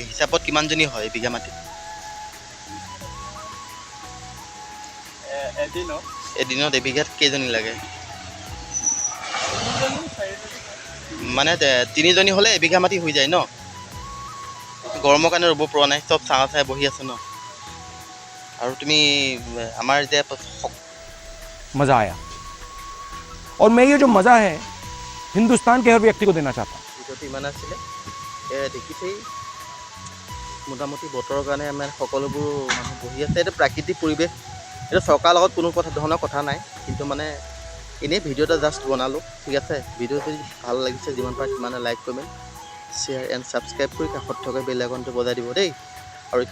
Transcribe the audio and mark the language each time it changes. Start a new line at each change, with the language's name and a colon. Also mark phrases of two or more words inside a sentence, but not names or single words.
Assamese: হিচাপত কিমানজনী হয় এবিঘা মাটিত? এদিনত এবিঘাত কেইজনী লাগে? মানে 3জনী হ'লে এবিঘা মাটি হৈ যায় ন? গৰমৰ কাৰণে ৰুব পৰা নাই, চব ছাঁ চাই বহি আছে ন? আৰু তুমি আমাৰ যে
Hindi: मज़ा आया और मैं ये जो मज़ा है हिंदुस्तान के हर व्यक्ति को देना चाहता हूँ।
Assamese: ভিডিঅ'টো ইমান আছিলে। দেখিছেই মোটামুটি বতৰৰ কাৰণে আমাৰ সকলোবোৰ মানুহ বহি আছে। এইটো প্ৰাকৃতিক পৰিৱেশ, এইটো চৰকাৰৰ লগত কোনো ধৰণৰ কথা নাই। কিন্তু মানে এনেই ভিডিঅ' এটা জাষ্ট বনালোঁ, ঠিক আছে? ভিডিঅ' যদি ভাল লাগিছে, যিমান পাৰে সিমানে
English: like, comment, share and subscribe
Assamese: কৰি কাষত থকা বেল আইকনটো বজাই দিব দেই।